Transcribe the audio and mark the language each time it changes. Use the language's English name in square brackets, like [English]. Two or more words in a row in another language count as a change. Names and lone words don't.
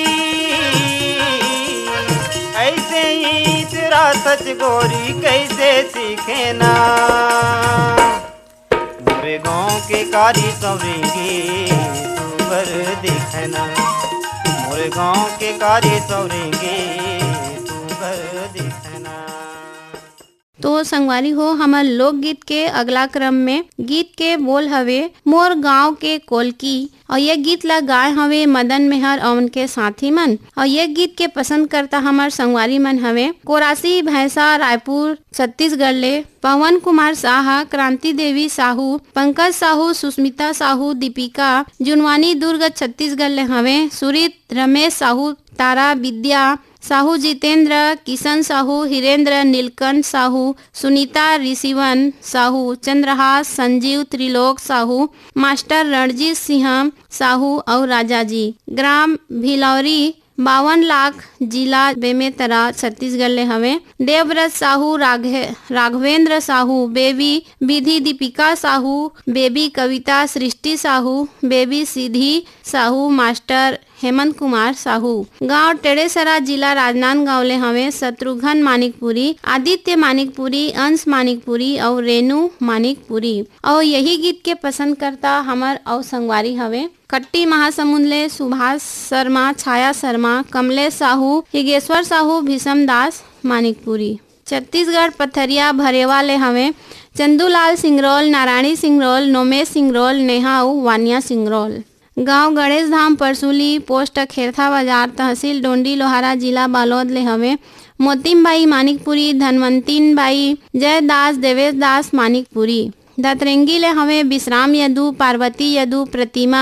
[Chhattisgarhi] ऐसे ही तेरा सच गोरी कैसे सीखे ना मोरे गाँव के कारी सवरेंगे सुंदर दिखे ना मोरे गाँव के कारी सवरेंगे सुंदर दिखे ना। तो संगवारी हो हमार लोकगीत के अगला क्रम में गीत के बोल हवे मोर गांव के कोलकी और ये गीत ला गाय हवे मदन मेहर और उनके साथी मन और ये गीत के पसंद करता हमार संगवारी मन हवे कोरासी भैंसा रायपुर छत्तीसगढ़ ले पवन कुमार साहा क्रांति देवी साहू पंकज साहू सुस्मिता साहू दीपिका जुनवानी दुर्ग छत्तीसगढ़ ले हवे सुरीत रमेश साहू तारा विद्या साहू जितेंद्र किशन साहू हिरेंद्र नीलकंठ साहू सुनीता ऋषिवन साहू चंद्रहास संजीव त्रिलोक साहू मास्टर रणजीत सिंह साहू और राजा जी ग्राम भिलौरी 52 लाख जिला बेमेतरा छत्तीसगढ़ ले हवे देवव्रत साहू राघवेंद्र साहू बेबी विधि दीपिका साहू बेबी कविता सृष्टि साहू बेबी सीधी साहू मास्टर हेमंत कुमार साहू गांव टेढ़ेसरा जिला राजनांदगांव ले हवे शत्रुघ्न मानिकपुरी आदित्य मानिकपुरी अंश मानिकपुरी और रेणु मानिकपुरी और यही गीत के पसंद करता हमर और संगवारी हवे कट्टी महासमुंद ले सुभाष शर्मा छाया शर्मा कमलेश साहू हिगेश्वर साहू भीषम दास मानिकपुरी छत्तीसगढ़ पथरिया भरेवा ले हवे चंदूलाल सिंगरौल नारायणी सिंगरौल नोमेश सिंगरौल नेहा वानिया सिंगरौल गांव गणेश धाम परसुली पोस्ट खेरथा बाजार तहसील डोंडी लोहारा जिला बालोद ले हवे मोतिमबाई मानिकपुरी धनवंतीन बाई जयदास देवेश दास मानिकपुरी दतरेंगी ले हवे विश्राम यदु पार्वती यदु प्रतिमा